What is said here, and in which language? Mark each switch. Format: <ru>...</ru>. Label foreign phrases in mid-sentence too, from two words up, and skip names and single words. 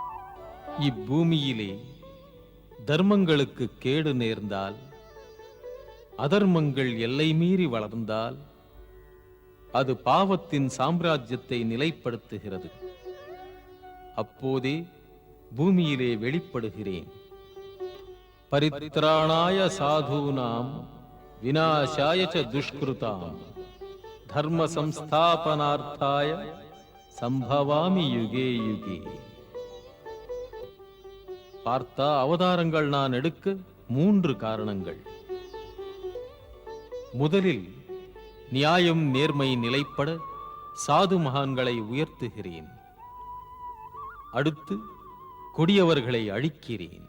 <ta>இப்பூமியிலே தர்மங்களுக்கு கேடு நேர்ந்தால் அதர்மங்கள் எல்லை மீறி வளர்ந்தால் அது பாவத்தின் சாம்ராஜ்யத்தை நிலைப்படுத்துகிறது. அப்போதே பூமியிலே வெளிப்படுகிறேன்.</ta> <sa>परित्राणाय साधूनां विनाशाय च दुष्कृताम् धर्म संस्थापनार्थाय सम्भवामि युगे युगे.</sa> <ta>பார்த்தா, அவதாரங்கள் நான் எடுக்க 3 காரணங்கள். முதலில் நியாயம் நேர்மை நிலைப்பட சாது மகான்களை உயர்த்துகிறேன். அடுத்து கொடியவர்களை அழிக்கிறேன்.</ta>